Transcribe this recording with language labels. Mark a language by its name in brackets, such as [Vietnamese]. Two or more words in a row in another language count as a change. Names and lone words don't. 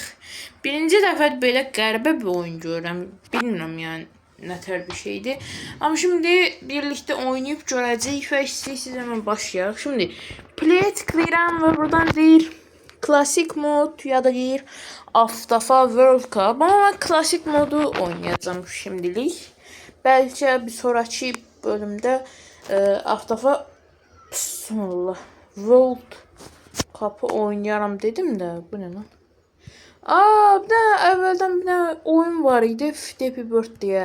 [Azerbaijani] Birinci dəfə belə qəribə bir oyun görürəm. Bilmirəm yəni nətər bir şeydir. Amma [Turkish] şimdi birlikte [Azerbaijani] oynayıb görəcəyik və istəyirsiniz hemen başlayaq. Şimdi play tıklayıram və buradan deyir klasik mod ya da deyir Avtofa World Cup. [Turkish] Ama ben klasik modu oynayacağım şimdilik. Belki bir sonraki bölümde Avtofa World Cup'ı oynayaram dedim de bu ne lan? Bir de evvelden bir tane oyun var idi, Flappy Bird diye.